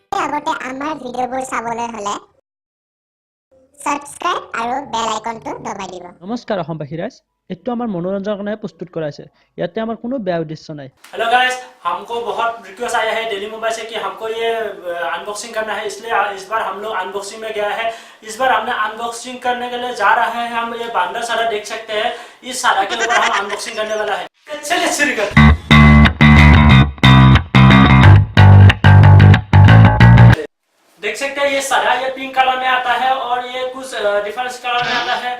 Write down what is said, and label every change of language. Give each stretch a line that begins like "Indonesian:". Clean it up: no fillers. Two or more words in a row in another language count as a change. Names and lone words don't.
Assamese: আগতে আমাৰ ভিডিঅ'বোৰ চাবলৈ হলে সাবস্ক্ৰাইব আৰু বেল আইকনটো দবাই দিব। নমস্কাৰ অসমবাসী ৰাইজ, এইটো আমাৰ মনোৰঞ্জনৰ কাৰণে প্ৰস্তুত কৰা হৈছে। ইয়াতে আমাৰ কোনো বেয়া উদ্দেশ্য নাই।
English: hello guys,
Hindi: हमको बहुत रिक्वेस्ट आया है दिल्ली मुंबई से कि हमको ये अनबॉक्सिंग करना है, इसलिए इस बार हम लोग अनबॉक्सिंग में गया है। इस बार हमने अनबॉक्सिंग करने के लिए जा रहे हैं। हम ये बांदर सारा देख सकते हैं, इस सारा के ऊपर हम अनबॉक्सिंग करने वाला है। चलिए शुरू करते हैं। देख सकते हैं ये सारा ये
English: pink color
Hindi: में आता है और ये कुछ
English: difference color
Hindi: में आता है।